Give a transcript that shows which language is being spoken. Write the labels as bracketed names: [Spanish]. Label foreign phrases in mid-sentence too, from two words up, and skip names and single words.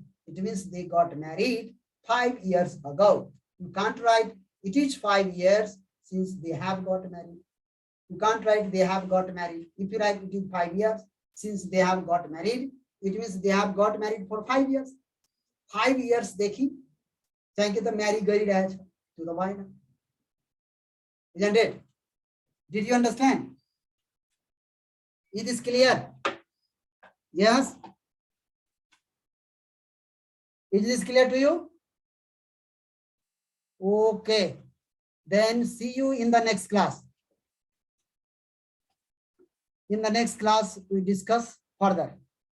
[English] It means they got married 5 years ago. You can't write it is 5 years since they have got married. You can't write they have got married. If you write it is 5 years since they have got married, it means they have got married for 5 years. [Nepali] 5 years देखी चाहे कि तो marry गरिरहेछ त्यो त भएन. [English] Isn't it? Did you understand? It is clear? Yes? Is this clear to you? Okay. Then see you in the next class. In the next class, we discuss further.